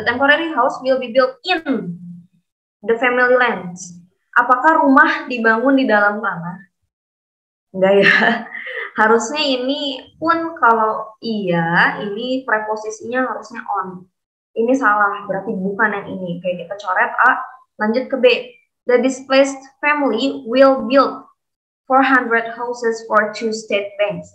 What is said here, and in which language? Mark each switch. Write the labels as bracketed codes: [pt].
[en] The temporary house will be built in the family lands. [id] Apakah rumah dibangun di dalam tanah? Enggak ya. Harusnya ini pun kalau iya, ini preposisinya harusnya on. Ini salah, berarti bukan yang ini. Kayak kita coret A, lanjut ke B. [en] The displaced family will build 400 houses for 2 state banks.